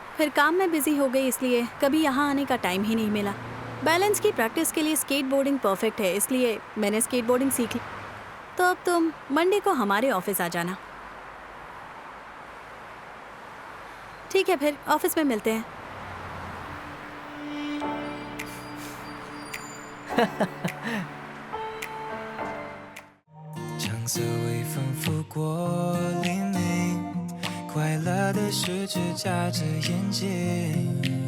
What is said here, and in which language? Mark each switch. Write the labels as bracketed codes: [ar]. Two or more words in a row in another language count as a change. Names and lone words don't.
[hi] फिर काम में बिजी हो गई इसलिए कभी यहाँ आने का टाइम ही नहीं मिला। बैलेंस की प्रैक्टिस के लिए स्केटबोर्डिंग परफेक्ट है, इसलिए मैंने स्केटबोर्डिंग सीख ली। तो अब तुम मंडे को हमारे ऑफिस आ जाना। ठीक है, फिर ऑफिस में मिलते हैं। [zh] 橙色微风拂过黎明，快乐的事只眨着眼睛。